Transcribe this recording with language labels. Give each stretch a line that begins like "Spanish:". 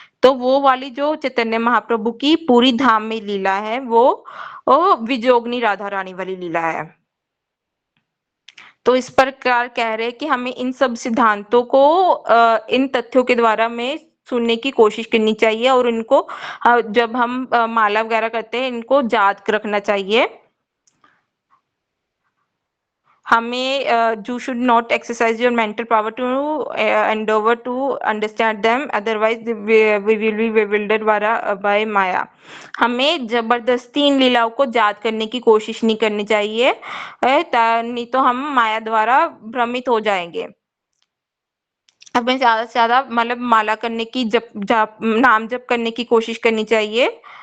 Hindi: तो वो वाली जो चैतन्य महाप्रभु की पूरी धाम में लीला है, वो विजोगनी राधा रानी वाली लीला है। तो इस प्रकार कह रहे हैं कि हमें इन सब सिद्धांतों को, इन तथ्यों के द्वारा में सुनने की कोशिश करनी चाहिए, और इनको जब हम माला वगैरह करते हैं, इनको याद रखना चाहिए।
English: हमें you should not exercise your mental power to endeavor to understand them, otherwise we will be bewildered by Maya।
Hindi: हमें जबरदस्ती इन लीलाओं को याद करने की कोशिश नहीं करनी चाहिए, नहीं तो हम माया द्वारा भ्रमित हो जाएंगे। हमें ज्यादा से ज्यादा मतलब माला करने की, नाम जप करने की कोशिश करनी चाहिए।